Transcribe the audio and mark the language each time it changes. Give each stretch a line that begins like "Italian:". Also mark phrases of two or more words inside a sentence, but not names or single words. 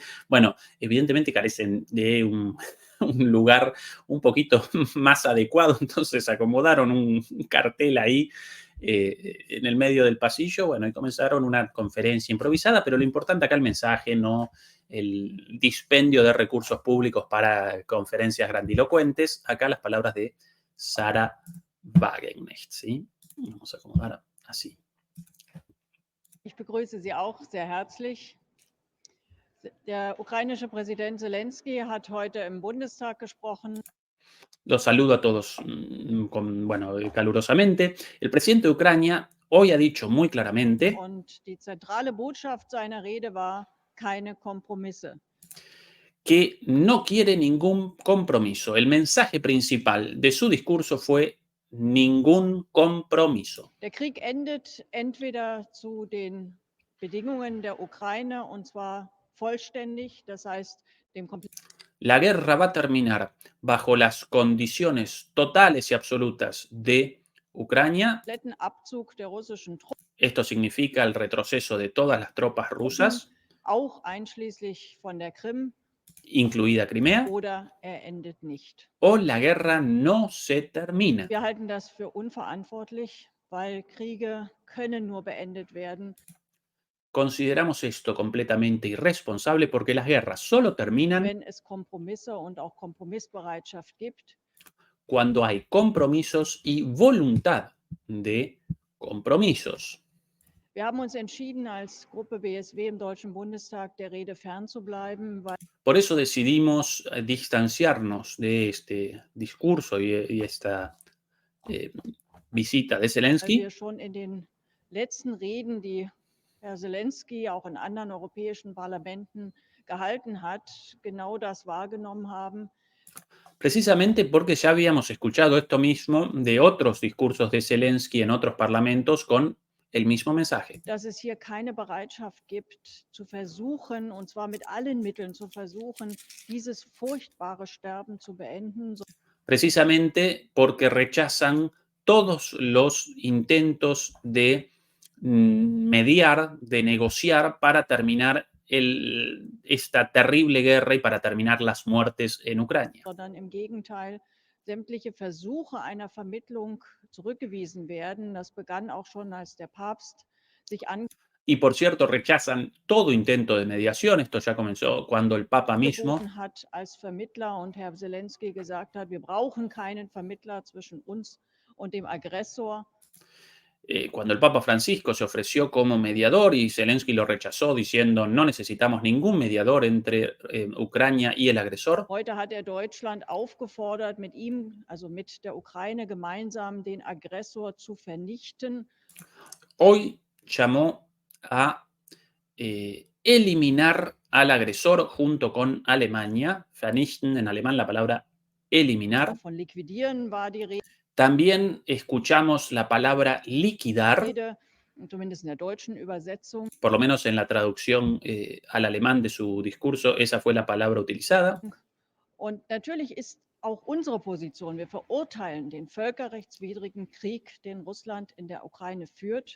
Spanish: Bueno, evidentemente carecen de un lugar un poquito más adecuado, entonces acomodaron un cartel ahí en el medio del pasillo, bueno, y comenzaron una conferencia improvisada, pero lo importante acá el mensaje, no el dispendio de recursos públicos para conferencias grandilocuentes. Acá las palabras de Sarah Wagenknecht, ¿sí? Vamos a acomodar así.
German: Ich begrüße Sie auch sehr herzlich. Der ukrainische Präsident Zelensky hat heute im Bundestag gesprochen.
Spanish: Los saludo a todos calurosamente. El presidente de Ucrania hoy ha dicho muy claramente
German: Und die zentrale Botschaft seiner Rede war keine Kompromisse.
Spanish: Que no quiere ningún compromiso. El mensaje principal de su discurso fue ningún compromiso.
German: Der Krieg endet entweder zu den Bedingungen der Ukraine, und zwar vollständig, das heißt dem
Spanish: La guerra va a terminar bajo las condiciones totales y absolutas de Ucrania.
German: kompletten Abzug der russischen Truppen,
Spanish: Esto significa el retroceso de todas las tropas rusas,
German: auch einschließlich von der Krim,
Spanish: incluida Crimea,
German: oder er endet nicht.
Spanish: o la guerra no se termina.
German: Wir halten das für unverantwortlich, weil Kriege können nur beendet werden,
Spanish: Consideramos esto completamente irresponsable porque las guerras solo terminan
German: wenn es Kompromisse und auch Kompromissbereitschaft gibt.
Spanish: cuando hay compromisos y voluntad de compromisos.
German: Wir haben uns entschieden, als Gruppe BSW im Deutschen Bundestag der Rede fernzubleiben, weil
Spanish: Por eso decidimos distanciarnos de este discurso y esta visita de Zelensky,
German: wir schon in den letzten Reden, die Herr Zelensky auch in anderen europäischen Parlamenten gehalten hat, genau das wahrgenommen haben.
Spanish: precisamente porque ya habíamos escuchado esto mismo de otros discursos de Zelensky en otros parlamentos con el mismo mensaje.
German: Dass es hier keine Bereitschaft gibt, zu versuchen, und zwar mit allen Mitteln zu versuchen, dieses furchtbare Sterben zu beenden.
Spanish: Precisamente porque rechazan todos los intentos de mediar, de negociar para terminar esta terrible guerra y para terminar las muertes en Ucrania.
German: Sondern im Gegenteil, sämtliche Versuche einer Vermittlung zurückgewiesen werden. Das begann auch schon, als der Papst sich
Spanish: Y por cierto, rechazan todo intento de mediación. Esto ya comenzó cuando el Papa mismo
German: angeboten hat als Vermittler und Herr Zelensky gesagt hat, wir brauchen keinen Vermittler zwischen uns und dem Aggressor.
Spanish: cuando el Papa Francisco se ofreció como mediador y Zelensky lo rechazó diciendo no necesitamos ningún mediador entre Ucrania y el agresor.
German: Heute hat Deutschland aufgefordert, mit ihm, also mit der Ukraine gemeinsam den Aggressor zu vernichten.
Spanish: Hoy llamó a eliminar al agresor junto con Alemania. Vernichten, en alemán la palabra eliminar.
German: Von liquidieren war die Rede.
Spanish: También escuchamos la palabra liquidar,
German: Zumindest in der deutschen Übersetzung.
Spanish: por lo menos en la traducción al alemán de su discurso, esa fue la palabra utilizada.
German: Und natürlich ist auch unsere Position. Wir verurteilen den völkerrechtswidrigen Krieg, den Russland in der Ukraine führt.